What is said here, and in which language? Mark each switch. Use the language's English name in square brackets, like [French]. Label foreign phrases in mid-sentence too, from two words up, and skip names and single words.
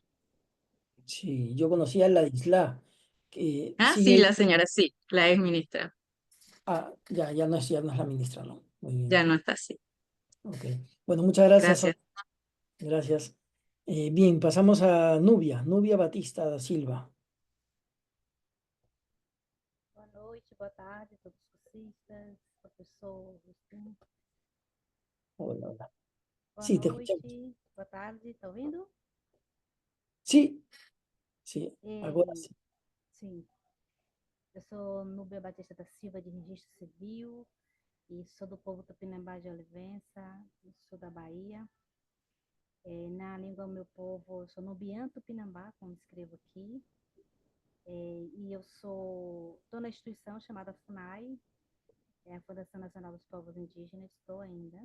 [Spanish] Sí, yo conocía a la Isla, que Ah, sí, sigue. la señora, sí, la ex ministra, Ya no es la ministra, ¿no? Muy ya bien. no está así. Ok. Bueno, muchas gracias, Gracias. Sonia. Gracias. Bien, pasamos a Nubia Batista da Silva. [Portuguese] Boa noite, boa tarde a todos os cursistas. professor Agostinho. [Spanish] Hola, hola. [Portuguese] Boa [Spanish] Sí, te escuchamos. [Portuguese] noite, boa tarde, tá ouvindo? [Spanish] Sí, sí, ahora [Portuguese] E, [Spanish] sí. [Portuguese] sim, eu sou Núbia Batista da Silva, de Registro Civil, e sou do povo Tupinambá de Olivença, do sul da Bahia. Na língua do meu povo, eu sou Nubiano Tupinambá, como escrevo aqui. E eu estou na instituição chamada FUNAI, a Fundação Nacional dos Povos Indígenas, estou ainda.